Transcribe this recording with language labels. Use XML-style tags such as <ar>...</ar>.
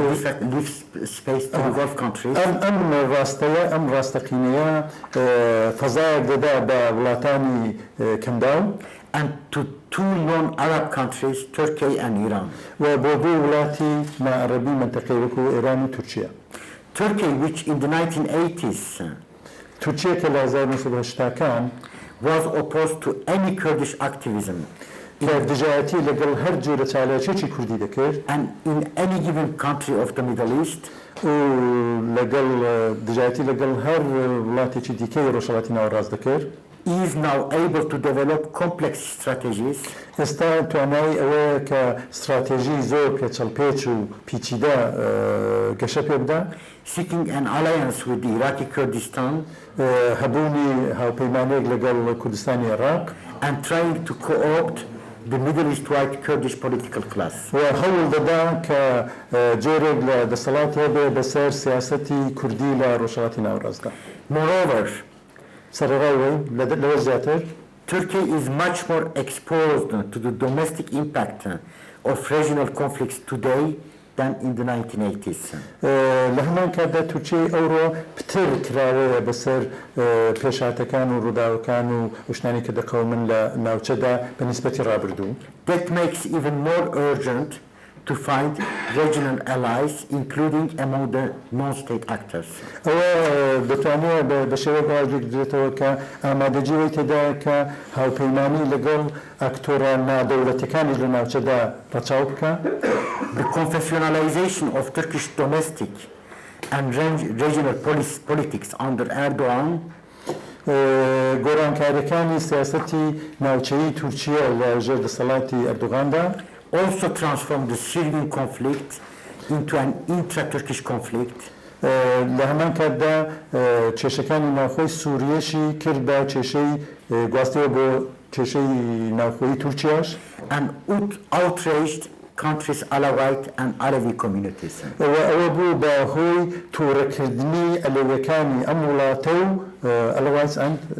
<en>Leaves space to the Gulf countries.</en> <ckb>ئەم ڕاستەیە ئەم ڕاستەقینەیە فەزایەک دەدا بە وڵاتانی کەمداو</ckb> <en>and to two non-Arab countries, Turkey and Iran.</en> <ckb>و بۆ دوو وڵاتی نائەرەبی منتەقەی وەکو ئێران و تورکیا</ckb> <en>Turkey, which in the 1980s</en> <ckb>تورکیا کە لە 1970کان</ckb> <en>was opposed to any Kurdish activism</en> <ckb>کە دژایەتی لەگەڵ هەر جۆرە چالێکێکی کوردی دەکرد</ckb> <en>and in any given country of the Middle East,</en> <ckb>و لەگەڵ دژایەتی لەگەڵ هەر وڵاتێکی دیکەی ڕۆژهەڵاتی ناوەڕاست دەکرد</ckb> <en>is now able to develop complex strategies</en> <ckb>ئێستا توانایی ئەوەیە کە استراتێژی زۆر پێچەڵپێچ و پیچیدە گەشە پێ بدە</ckb> <en>seeking an alliance with the Iraqi Kurdistan</en> <ckb>هەبوونی هاوپەیمانێک لەگەڵ کوردستانی عێراق</ckb> <en>and trying to co-opt the Middle East white Kurdish political class.</en> <ckb>و هەوڵ دەدا کە جۆرێک لە دەسەڵات هەبێ بەسەر سیاسەتی کوردی لە ڕۆژهەڵاتی ناوەڕاستدا</ckb> <en>Moreover,</en> <ckb>سەرەڕای لەوە زیاتر</ckb> <en>Turkey is much more exposed to the domestic impact of regional conflicts today than in the 1980s.</en> <ckb>لە هەمان کاتدا تورکیای ئەوڕۆ پتر کراوەیە بەسەر پێشهاتەکان و ڕووداوەکان و وشتانی کە دەقەومن لە ناوچەدا بە نیسبەتی ڕابردوو</ckb> <en>That makes even more urgent to find regional allies, including among the non-state actors.</en> <ckb>ئەوە دەتوانێت بە شێوەیەک واژێک درێتەوە کە ئامادەجیەوەی تێدایە کە هاوپەیمانی لەگەڵ ئاکتۆرە نادەوڵەتەکانی لە ناوچەدا ڕەچاو بکە</ckb> <en>The confessionalization of Turkish domestic and regional politics under Erdogan</en> <ckb>گۆڕانکاریەکانی سیاسەتی ناوچەیی تورکیا لە ژێر دەسەڵاتی ئەردوغاندا</ckb> <en>also transformed the Syrian conflict into an intra-Turkish conflict</en> <ckb>لە هەمان کاتدا کێشەکانی ناوخۆی سووریەشی کرد بە کێشەی گواستەوە بۆ کێشەی ناوخۆیی تورکیاش</ckb> <en>and outraged countries' Alawite and Alevi communities.</en> <ckb>ئەوە بوو بە هۆی تووڕەکردنی ئەلێویەکانی ئەم وڵاتە و</ckb> <en>Alawites and</en>